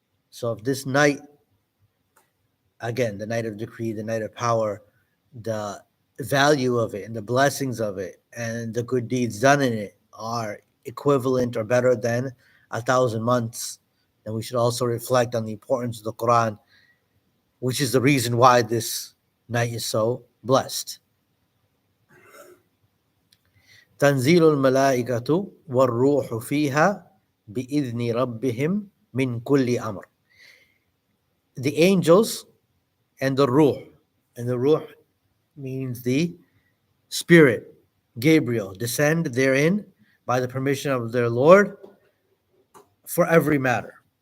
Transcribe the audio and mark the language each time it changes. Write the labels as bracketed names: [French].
[English] So if this night, again, the night of decree, the night of power, the value of it and the blessings of it and the good deeds done in it are equivalent or better than 1,000 months, then we should also reflect on the importance of the Quran, which is the reason why this night is so blessed. [Arabic] تنزيل الملائكة والروح فيها بإذن ربهم من كل أمر. [English] The angels and the ruh means the spirit, Gabriel, descend therein by the permission of their Lord for every matter.